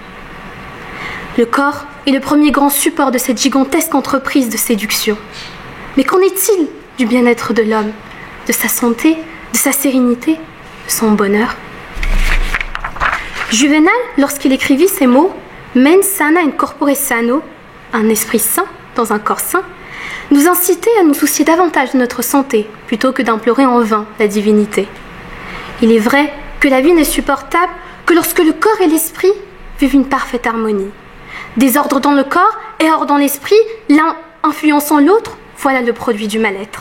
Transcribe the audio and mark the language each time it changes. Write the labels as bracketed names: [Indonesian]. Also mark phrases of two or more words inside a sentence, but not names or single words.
[French] Le corps est le premier grand support de cette gigantesque entreprise de séduction. Mais qu'en est-il du bien-être de l'homme, de sa santé, de sa sérénité, de son bonheur ? Juvénal, lorsqu'il écrivit ces mots « [Latin] Mens sana in corpore sano », [French] un esprit sain dans un corps sain, nous incitait à nous soucier davantage de notre santé plutôt que d'implorer en vain la divinité. Il est vrai que la vie n'est supportable que lorsque le corps et l'esprit vivent une parfaite harmonie. Désordre dans le corps et ordre dans l'esprit, l'un influençant l'autre, voilà le produit du mal-être.